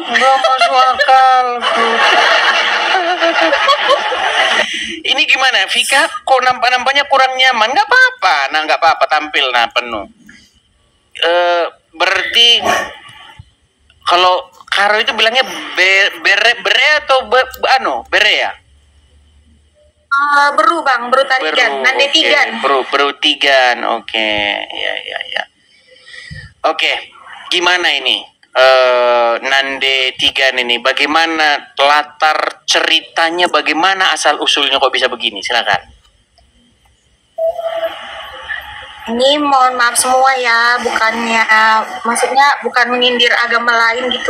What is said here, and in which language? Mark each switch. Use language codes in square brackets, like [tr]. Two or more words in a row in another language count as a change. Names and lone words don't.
[id] Belum masuk akal. Ini gimana, Vika? Kok nampaknya kurang nyaman? Nggak apa-apa. Nah, nggak apa-apa, tampil penuh. Berarti kalau Karo itu bilangnya bere atau bere ya? Beru bang, beru tarigan, nande tigan. Beru tigan, oke. Ya. Oke, gimana ini? Nande tigan ini, bagaimana latar ceritanya, bagaimana asal usulnya kok bisa begini? Silakan. Ini mohon maaf semua ya, maksudnya bukan menyindir agama lain gitu.